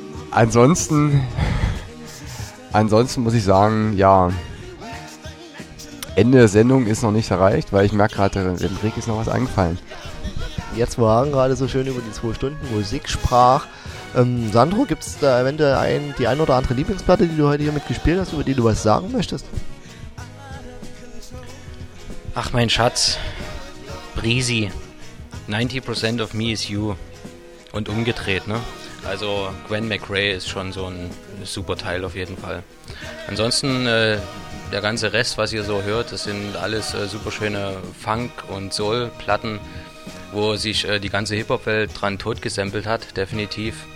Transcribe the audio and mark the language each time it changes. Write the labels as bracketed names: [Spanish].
[German] Ansonsten muss ich sagen, ja, Ende der Sendung ist noch nicht erreicht, weil ich merke gerade, dem Rick ist noch was eingefallen. Jetzt waren gerade so schön über die 2 Stunden Musik sprach. Sandro, gibt es da eventuell die ein oder andere Lieblingsplatte, die du heute hier mitgespielt hast, über die du was sagen möchtest? Ach mein Schatz, [English] Breezy, 90% of me is you. [German] Und umgedreht, ne? Also Gwen McRae ist schon so ein super Teil auf jeden Fall. Ansonsten der ganze Rest, was ihr so hört, das sind alles super schöne Funk- und Soul-Platten, wo sich die ganze Hip-Hop-Welt dran totgesampelt hat, definitiv.